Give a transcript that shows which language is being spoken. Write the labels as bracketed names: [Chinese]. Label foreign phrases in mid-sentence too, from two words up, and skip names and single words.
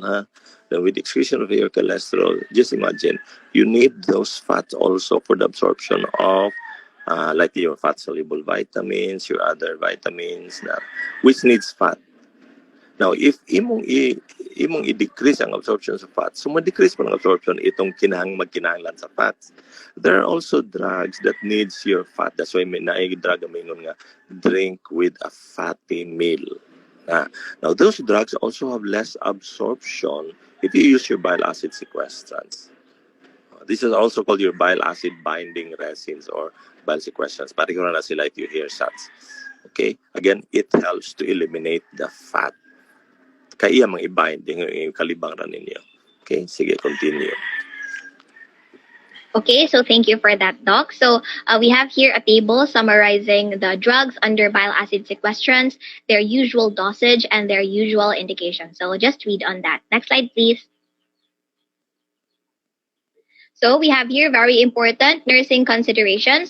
[English] Then with excretion of your cholesterol, just imagine, you need those fats also for the absorption of like your fat-soluble vitamins, your other vitamins, which needs fat. Now, if [Cebuano] imong i-decrease ang absorption sa fats, so ma-decrease mo ang absorption itong magkinahanglan sa fats. [English] There are also drugs that needs your fat. That's why [Cebuano] may drug nga [English] drink with a fatty meal. Now, those drugs also have less absorption if you use your bile acid sequestrants. This is also called your bile acid binding resins or bile sequestrants. [Cebuano] Pareho na sila [English] if you hear SATs. Okay? Again, it helps to eliminate the fat. [Cebuano] Kaya mang i-bind yung kalibang ra ninyo. [English] Okay? Sige, continue. Okay, so thank you for that, Doc. So we have here a table summarizing the drugs under bile acid sequestrants, their usual dosage, and their usual indication. So just read on that. Next slide, please. So we have here very important nursing considerations.